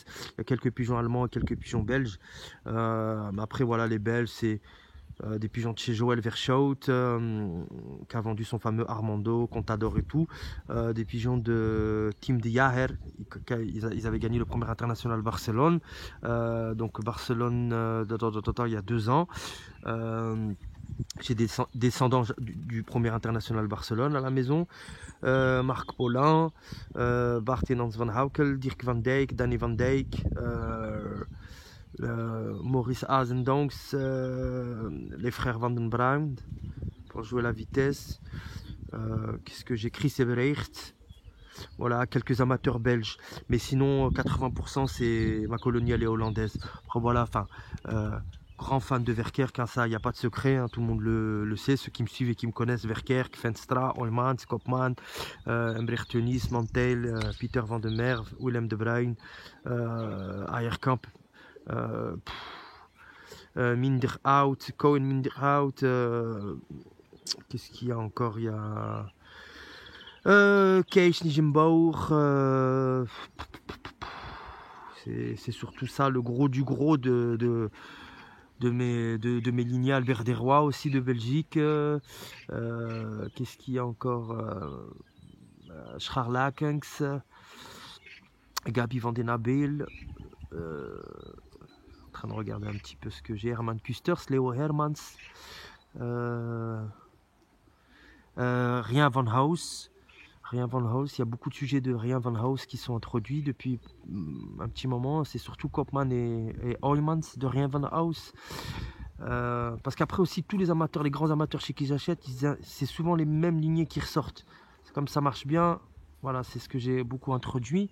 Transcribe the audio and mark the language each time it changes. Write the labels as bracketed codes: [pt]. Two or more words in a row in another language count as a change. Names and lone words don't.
[fr] Il y a quelques pigeons allemands et quelques pigeons belges. Mais après voilà, les belges c'est des pigeons de chez Joël Verschout qui a vendu son fameux Armando qu'on adore et tout, des pigeons de Team de Jaher, ils avaient gagné le premier international Barcelone, donc Barcelone il y a 2 ans. J'ai des descendants du premier international Barcelone à la maison. Marc Paulin, Bart en Hans van Haukel, Dirk van Dijk, Danny van Dijk, Maurice Azendonks, les frères Van den Bruin pour jouer la vitesse. Qu'est-ce que j'ai? Chris Evereert. Voilà, quelques amateurs belges. Mais sinon, 80% c'est ma colonie, elle est hollandaise. Après, voilà, enfin, grand fan de Verkerk, hein, ça, il n'y a pas de secret, hein, tout le monde le sait. Ceux qui me suivent et qui me connaissent, Verkerk, Venstra, Oymans, Kopman, Embrecht Tunis, Mantel, Peter Van der Merwe, Willem de Bruin, Ayerkamp. Minderhout, Cohen Minderhout, qu'est-ce qu'il y a encore? Il y a Kees Nijenbauer, c'est surtout ça le gros du gros de mes lignées. Albert Desrois aussi de Belgique. Qu'est-ce qu'il y a encore? Scharlakens, Gabi van den Abel. En train de regarder un petit peu ce que j'ai. Herman Kusters, Leo Hermans, Rien van Haus. Rien van Haus, il y a beaucoup de sujets de Rien van Haus qui sont introduits depuis un petit moment. C'est surtout Kopman et Oymans de Rien van Haus. Parce qu'après aussi, tous les amateurs, les grands amateurs chez qui j'achète, c'est souvent les mêmes lignées qui ressortent. C'est comme ça marche bien. Voilà, c'est ce que j'ai beaucoup introduit.